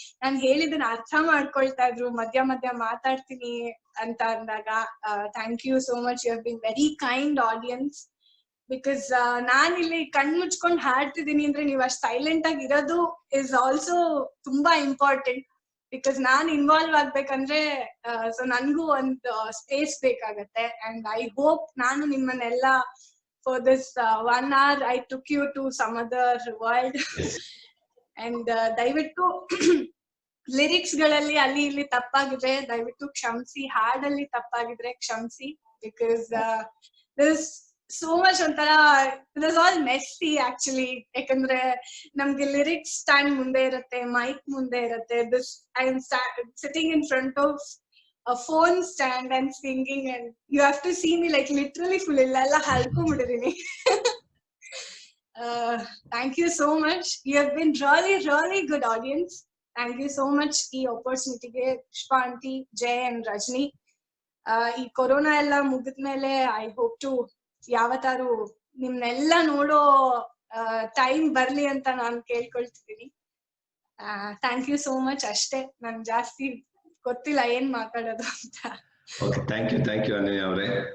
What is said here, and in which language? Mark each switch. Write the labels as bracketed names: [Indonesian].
[Kannada] ನಾನು ಹೇಳಿದನ್ನ ಅರ್ಥ ಮಾಡ್ಕೊಳ್ತಾ ಇದ್ರು, ಮಧ್ಯ ಮಾತಾಡ್ತೀನಿ ಅಂತ ಅಂದಾಗ [English] Thank you so much. You have been very kind audience. [Kannada] Because ನಾನ್ ಇಲ್ಲಿ ಕಣ್ ಮುಚ್ಕೊಂಡ್ ಹಾಡ್ತಿದ್ದೀನಿ ಅಂದ್ರೆ ನೀವು ಅಷ್ಟು ಸೈಲೆಂಟ್ ಆಗಿ ಇರೋದು ಇಸ್ ಆಲ್ಸೋ ತುಂಬಾ ಇಂಪಾರ್ಟೆಂಟ್. ಬಿಕಾಸ್ ನಾನ್ ಇನ್ವಾಲ್ವ್ ಆಗ್ಬೇಕಂದ್ರೆ ಸೊ ನನ್ಗೂ ಒಂದು ಸ್ಪೇಸ್ ಬೇಕಾಗತ್ತೆ. [English] and I hope [Kannada] ನಾನು ನಿಮ್ಮನ್ನೆಲ್ಲ [English] for this 1 hour I took you to some other world. [Kannada] And ದಯವಿಟ್ಟು ಲಿರಿಕ್ಸ್ ಗಳಲ್ಲಿ ಅಲ್ಲಿ ಇಲ್ಲಿ ತಪ್ಪಾಗಿದ್ರೆ ದಯವಿಟ್ಟು ಕ್ಷಮಿಸಿ, ಹಾಡಲ್ಲಿ ತಪ್ಪಾಗಿದ್ರೆ ಕ್ಷಮಿಸಿ. [English] because this so much [Kannada] ಒಂಥರ [English] It is all messy actually. [Kannada] ಯಾಕಂದ್ರೆ ನಮ್ಗೆ [English] Lyrics stand ಮುಂದೆ ಇರುತ್ತೆ, mic ಮುಂದೆ ಇರುತ್ತೆ. This I am sitting in front of a phone stand and singing, and you have to see me like literally full [Kannada] illa halkomudidini. [English] Thank you so much. You have been really good audience. Thank you so much [Kannada] ee [English] opportunity ge Pushpa aunty, Jay and Rajni. [Kannada] ಈ corona ಎಲ್ಲ ಮುಗಿದ್ಮೇಲೆ [English] I hope to [Kannada] ಯಾವತ್ತಾರು ನಿಮ್ನೆಲ್ಲ ನೋಡೋ time ಬರ್ಲಿ ಅಂತ ನಾನು ಕೇಳ್ಕೊಳ್ತಿದ್ದೀನಿ. [English] Thank you so much. [Kannada] ಅಷ್ಟೇ, ನನ್ ಜಾಸ್ತಿ ಗೊತ್ತಿಲ್ಲ ಏನ್ ಮಾತಾಡೋದು ಅಂತ. [English] okay, thank you [Kannada] ಅನನ್ಯ ಅವರೇ.